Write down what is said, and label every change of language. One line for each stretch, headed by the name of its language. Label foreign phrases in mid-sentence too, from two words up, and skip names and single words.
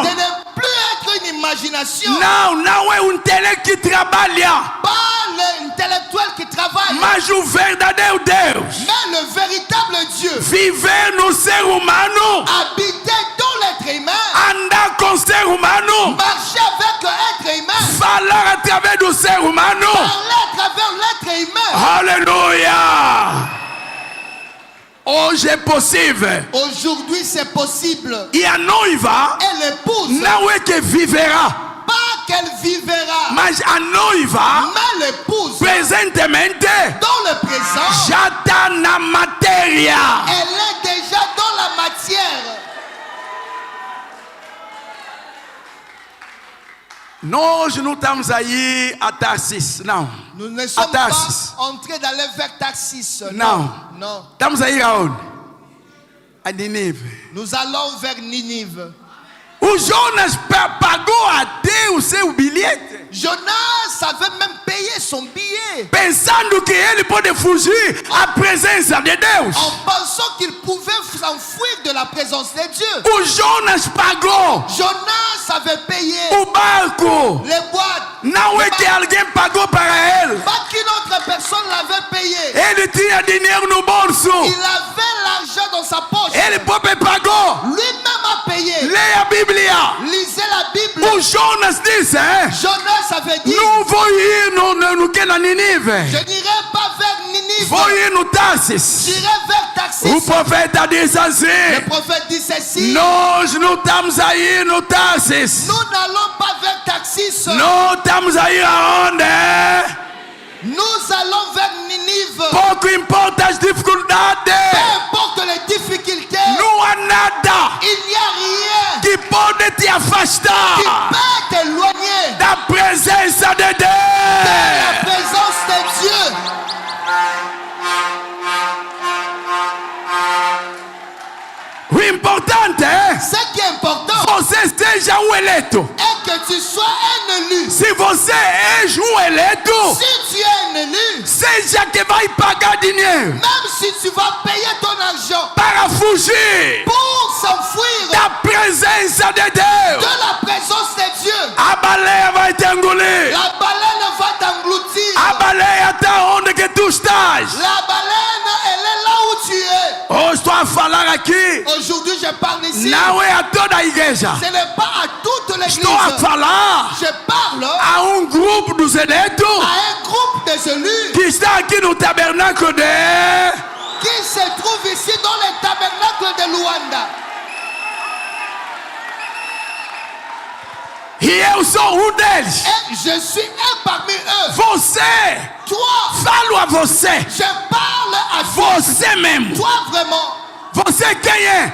French: de ne plus être une imagination,
Portuguese: Não é intelecto que trabalha,
French: pas l'intellectuel qui travaille,
Portuguese: mas o verdadeiro Deus.
French: mais le véritable Dieu.
Portuguese: Viver no ser humano,
French: Habiter dans l'être humain,
Portuguese: andar com o ser humano,
French: marcher avec l'être humain,
Portuguese: falar através do ser humano.
French: parler à travers l'être humain.
Portuguese: Aleluia! Hoje é possível.
French: Aujourd'hui, c'est possible.
Portuguese: E a noiva
French: Et l'épouse,
Portuguese: não é que viverá,
French: pas qu'elle vivra,
Portuguese: mas a noiva,
French: mais l'épouse,
Portuguese: presentemente,
French: dans le présent,
Portuguese: já está na matéria.
French: elle est déjà dans la matière.
Portuguese: Nós não estamos aí a Tarsis, não.
French: Nous ne sommes pas Tarsis. entrés d'aller vers Tarsis. Non. Non.
Portuguese: Estamos aí aonde? A Nínive.
French: Nous allons vers Ninive.
Portuguese: O Jonas pagou até o seu bilhete,
French: Jonas avait même payé son billet
Portuguese: pensando que ele pode fugir à presença de Deus.
French: en pensant qu'il pouvait s'enfuir de la présence de Dieu.
Portuguese: O Jonas pagou
French: Jonas avait payé
Portuguese: o barco.
French: les boîtes.
Portuguese: Não é que alguém pagou para ele.
French: Pas qu'une autre personne l'avait payé.
Portuguese: Ele tinha dinheiro no bolso.
French: Il avait l'argent dans sa poche.
Portuguese: Ele próprio pagou.
French: Lui-même a payé.
Portuguese: Leia a Bíblia.
French: Lisez la Bible.
Portuguese: O Jonas disse,
French: Jonas avait dit,
Portuguese: não vou ir no que na Nínive.
French: je n'irai pas vers Ninive.
Portuguese: Vou ir no Tarsis.
French: J'irai vers Tarsis.
Portuguese: O profeta disse
French: Le
Portuguese: assim:
French: prophète dit ceci.
Portuguese: nós não estamos aí no Tarsis.
French: Nous n'allons pas vers Tarsis.
Portuguese: Nós estamos aí aonde?
French: Nous allons vers Ninive.
Portuguese: Pouco importa as dificuldades.
French: Peu importe les difficultés,
Portuguese: Não há nada
French: il n'y a rien
Portuguese: que pode te
French: qui
Portuguese: afastar
French: peut t'éloigner
Portuguese: da presença de
French: de la
Portuguese: Deus.
French: présence de Dieu.
Portuguese: O importante é
French: Ce qui est important
Portuguese: você seja o eleito.
French: est que tu sois un élu.
Portuguese: Se você é o eleito,
French: Si tu es un élu,
Portuguese: seja que vai pagar dinheiro
French: même si tu vas payer ton argent
Portuguese: para fugir
French: pour s'enfuir
Portuguese: da presença de Deus,
French: de la présence de Dieu,
Portuguese: a baleia vai te engolir.
French: la baleine va t'engloutir.
Portuguese: A baleia está onde que tu estás.
French: La baleine, elle est là où tu es.
Portuguese: Oh, estou a falar aqui.
French: Aujourd'hui, je parle ici.
Portuguese: Não é a toda a igreja.
French: Ce n'est pas à toute l'église.
Portuguese: Estou a falar
French: Je parle
Portuguese: a grupo dos eleitos
French: à un groupe des élus
Portuguese: que está aqui no tabernáculo de...
French: qui se trouve ici dans le tabernacle de Luanda.
Portuguese: E eu sou deles.
French: Et je suis un parmi eux.
Portuguese: Você,
French: Toi,
Portuguese: falo a você.
French: je parle à toi.
Portuguese: Você mesmo.
French: Toi vraiment.
Portuguese: Você quem é?